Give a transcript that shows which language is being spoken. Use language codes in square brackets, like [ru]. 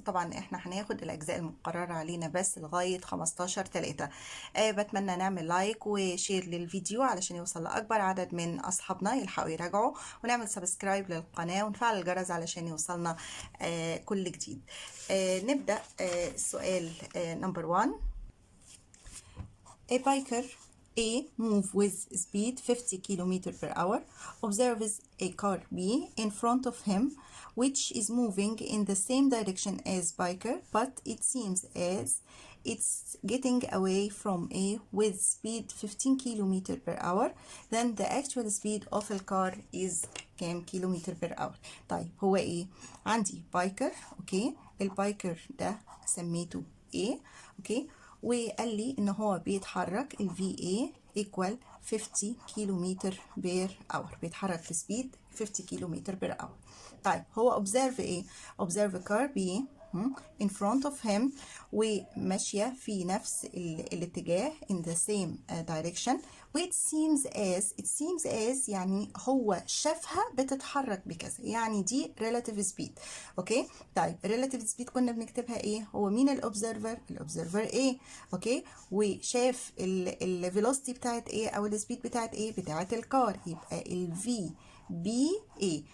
[ar] طبعا احنا هناخد الأجزاء المقررة علينا بس لغاية 15/3. بتمنى نعمل لايك وشير للفيديو علشان يوصل لأكبر عدد من أصحابنا يلحقوا يراجعوا، ونعمل سبسكرايب للقناة ونفعل الجرس علشان يوصلنا كل جديد. نبدأ السؤال نمبر 1. [en] A biker A move with speed 50 km per hour observes a car B in front of him which is moving in the same direction as biker, but it seems as it's getting away from A with speed 15 km per hour. Then the actual speed of the car is [ar] كام كيلومتر [en] per hour؟ [ar] طيب هو ايه؟ عندي بايكر، اوكي، البايكر ده سميته A، اوكي، وقال لي ان هو بيتحرك ال VA equal 50 كيلومتر بير اور، بيتحرك بسبيد 50 كيلومتر بير اور. طيب هو [en] observe ايه؟ observe car B in front of him [ar] وماشية في نفس الاتجاه [en] in the same direction. it seems as [ar] يعني هو شافها بتتحرك بكذا، يعني دي relative speed. اوكي، طيب relative speed كنا بنكتبها ايه؟ هو مين الobserver ايه، اوكي، وشاف الفيلوسيتي بتاعت ايه او السبيد بتاعت ايه؟ بتاعت الكار، يبقى ال VBA.